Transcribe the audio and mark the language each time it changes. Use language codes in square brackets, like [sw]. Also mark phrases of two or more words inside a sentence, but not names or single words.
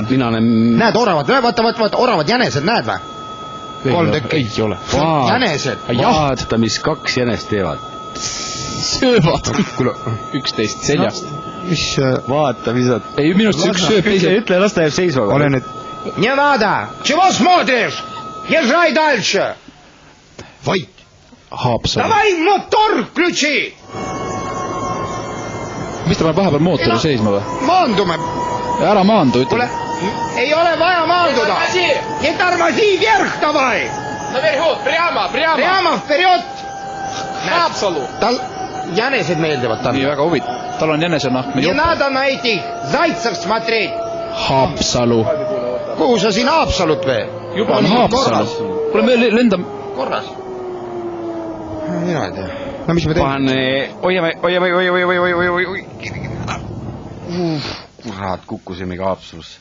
[et] Näed oravad, vaata oravad jänesed, näed või? 3 tükki. Ei ole. Jänesed. Vaata, mis 2 jänest teevad. Söövad 11 seljast. Mis vaata, mis on. Ei, minust see üks sööb teise. Ütle, las ta jääb seisma. Ole nüüd. [ru] Не надо! Чего смотришь? Езжай дальше! [et] Vait. Haapsalu. [ru] Давай мотор включи! [et] Mis ta paneb vahepeal mootori seisma või? Maandume. Ära maandu, ütle. Ei ole vaja maanduda! [ru] Не тормози вверх давай! Наверху, прямо! Прямо вперед! [et] Haapsalu! Tal jänesed meeldivad tal. Nii väga huvitav. Tal on jänesenahk. [ru] Не надо на этих зайцев смотреть! [et] Haapsalu. Kuhu sa siin Haapsalut või? Juba on Haapsalu. Kuule, me lendame. Korras. Mina ei tea. No mis me teeme? Hoiame. Kurat, kukkusimegi Haapsalusse.